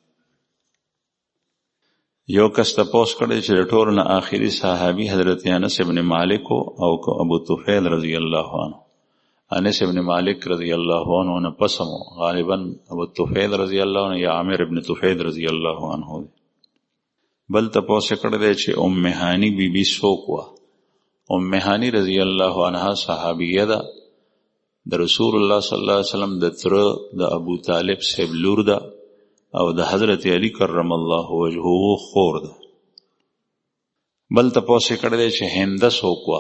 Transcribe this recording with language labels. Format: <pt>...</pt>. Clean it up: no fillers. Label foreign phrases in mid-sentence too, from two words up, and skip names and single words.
<ps>یو کس تپوس کړی چې د ټولو نه آخري صحابي حضرت انس ابن مالک او ابو طفیل</ps> <ar>رضی الله عنه.</ar> <ps>انس ابن مالک</ps> <ar>رضی الله عنه</ar> <ps>نه پسمو غالبا ابو طفیل</ps> <ar>رضی الله عنه</ar> <ps>یا عامر ابن طفیل</ps> <ar>رضی الله عنه</ar> <ps>دی. بل تپوس کړی دی چې ام هانی بی بی څوک وه؟ ام هانی</ps> <ar>رضی الله عنها</ar> <ps>صحابیه ده، د رسول الله</ps> <ar>صلی الله علیه وسلم</ar> <ps>د تره د ابو طالب صاحب لور ده او د حضرت علی</ps> <ar>کرم الله وجهه</ar> <ps>خور ده. بل تپوس کړی دی چې هنده څوک وه؟</ps>